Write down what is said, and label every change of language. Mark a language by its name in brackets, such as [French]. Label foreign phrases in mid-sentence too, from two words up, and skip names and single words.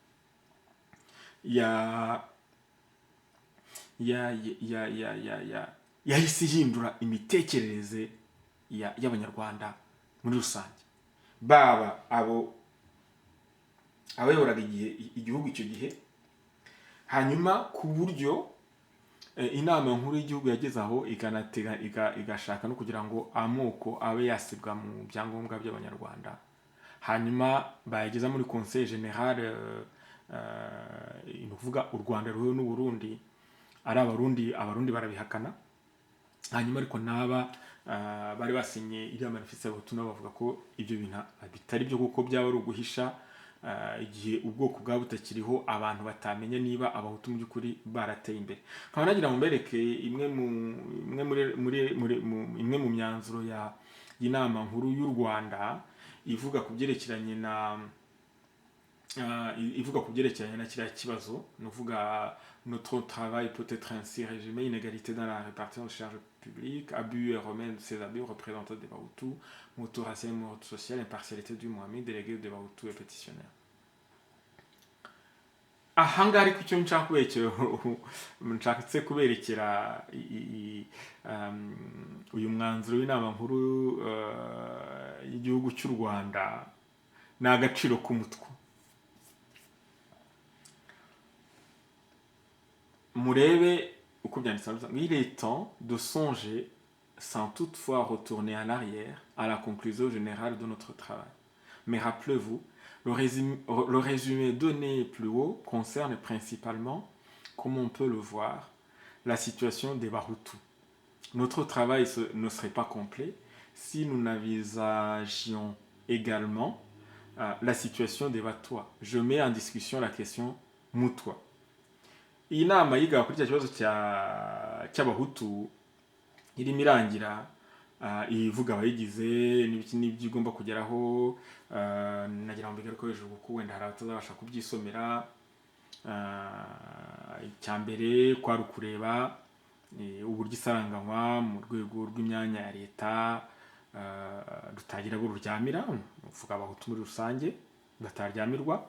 [Kinyarwanda] yahise ihindura imitekerereze y'abanyarwanda muri rusange, baba abayoboraga igihugu icyo gihe, hanyuma ku buryo inama nkuru y'igihugu yageze aho igashaka no kugira ngo amoko abe yasibwa mu byangombwa by'abanyarwanda, hanyuma bayageza muri [French] conseil général [Kinyarwanda] ni ukuvuga u Rwanda ruhuye n'u Burundi ari abarundi barabihakana. Hanyuma ariko n'aba bari basinye iriya manifeste y'abahutu nabo bavuga ko ibyo bintu bitari byo, kuko byaba ari uguhisha igihe ubwoko bwaba butakiriho abantu batamenya niba abahutu mu by'ukuri barateye imbere. Nkaba nagira ngo mbereke imwe mu myanzuro y'inama nkuru y'u Rwanda ivuga ku byerekeranye na kiriya kibazo, ni uvuga [French] notre travail peut être ainsi résumé: inégalité dans la répartition de charges publiques, abus et remèdes de ces abus, représentants des Bahutus, motu racial, motu social, impartialité du Mohamed, délégué des Bahutus et pétitionnaire. [Kinyarwanda] Ahangaha ariko icyo nshakatse kuberekera uyu mwanzuro w'inama nkuru y'igihugu cy'u Rwanda ni agaciro k'umutwe. Murebe uko byanditse, [French] il est temps de songer sans toutefois retourner en arrière à la conclusion générale de notre travail. Mais rappelez-vous, le résumé donné plus haut concerne principalement, comme on peut le voir, la situation des Bahutus. Notre travail ne serait pas complet si nous n'envisagions également la situation des Batois. Je mets en discussion la question Mutwa. [Kinyarwanda] Iyi nama yiga kuri cya kibazo cy'abahutu irimo irangira, ivuga abayigize n'ibyo igomba kugeraho. Nagira ngo mbigaruke hejuru kuko wenda hari abatazabasha kubyisomera. Icya mbere kwari ukureba uburyo isaranganywa mu rwego rw'imyanya ya leta rutagira abo ruryamira, uvuga abahutu muri rusange bataryamirwa.